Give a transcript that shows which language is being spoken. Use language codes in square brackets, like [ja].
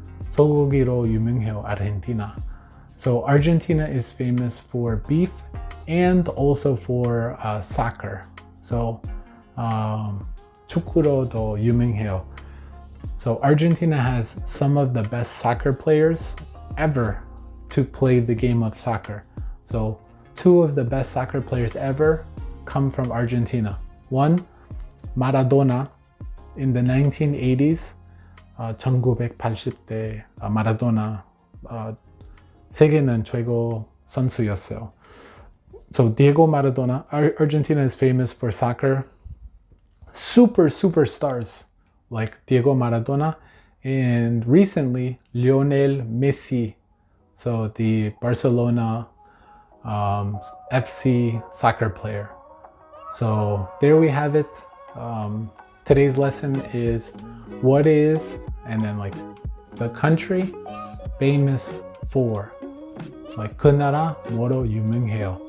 [ko] 소고기로 유명해요, Argentina. [en] So Argentina is famous for beef and also for soccer. [ko] So 축구로도 유명해요. [en] So Argentina has some of the best soccer players ever to play the game of soccer. So two of the best soccer players ever come from Argentina. One, Maradona in the 1980s. [ko] 1980대 마라도나 세계는 최고 선수였어요. [en] So Diego Maradona, Argentina is famous for soccer. Superstars like Diego Maradona, and recently Lionel Messi, so the Barcelona FC soccer player. So there we have it. Today's lesson is what is, and then like the country famous for. [ko] Like 그 나라 뭐로 유명해요.